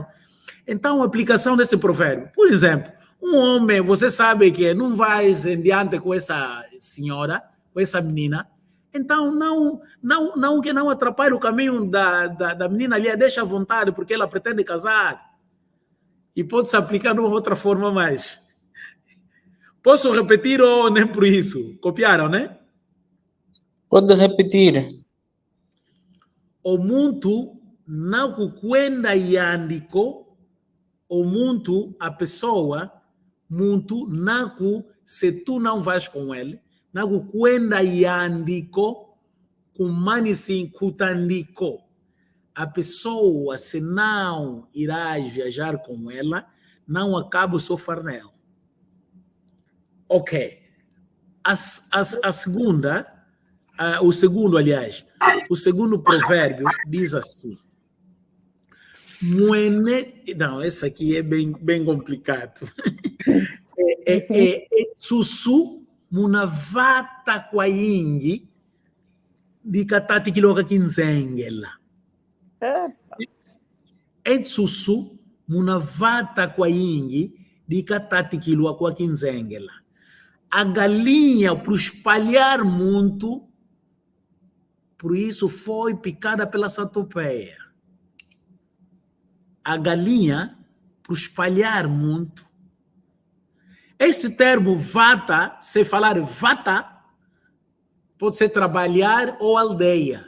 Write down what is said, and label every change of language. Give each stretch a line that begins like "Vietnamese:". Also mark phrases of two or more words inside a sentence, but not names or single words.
Portuguese: Então, a aplicação desse provérbio, por exemplo, um homem, você sabe que não vai em diante com essa senhora, com essa menina, então não atrapalhe o caminho da menina ali, deixa à vontade, porque ela pretende casar. E pode se aplicar de uma outra forma mais. Posso repetir ou nem por isso? Copiaram, né? Pode repetir.
Kongo: O muntu nakukwenda yandiko, o muntu,
Portuguese: a pessoa,
Kongo: muntu, naku,
Portuguese: se tu não vais com ele,
Kongo: nakukwenda yandiko, kumani sinkutandiko.
Portuguese: A pessoa, se não irás viajar com ela, não acaba o seu farnel. Ok. A segunda... o segundo provérbio diz assim: não, esse aqui é bem complicado.
Kongo: Susu munavata kwa ingi dikatati kiloka kinzengela. Susu munavata kwa ingi dikatati kiloka kinzengela.
Portuguese: A galinha, para espalhar muito, por isso foi picada pela centopeia. A galinha, para espalhar muito. Esse termo vata, se falar vata, pode ser trabalhar ou aldeia.